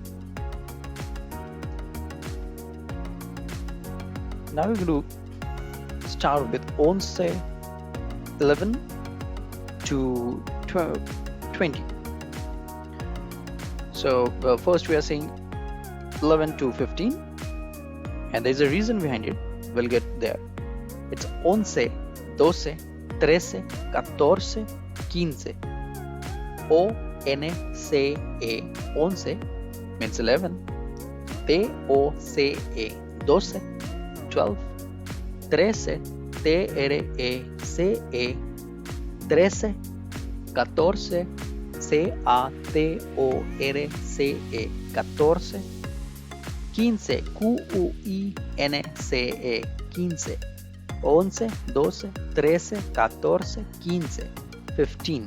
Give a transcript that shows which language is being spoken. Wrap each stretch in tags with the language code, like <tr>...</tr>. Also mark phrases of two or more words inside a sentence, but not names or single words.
<en>Now we're going to start with 11, 11 to 20. So first we are saying 11 to 15, and there's a reason behind it. We'll get there. It's 11, 12, 13, 14, 15. O-N-C-E, 11 means 11. T-O-C-E, 12. 12, 13, T-R-E-C-E, 13, 14, C-A-T-O-R-C-E, 14, 15, Q-U-I-N-C-E, 15, 11, 12, 13, 14, 15, 15.</en>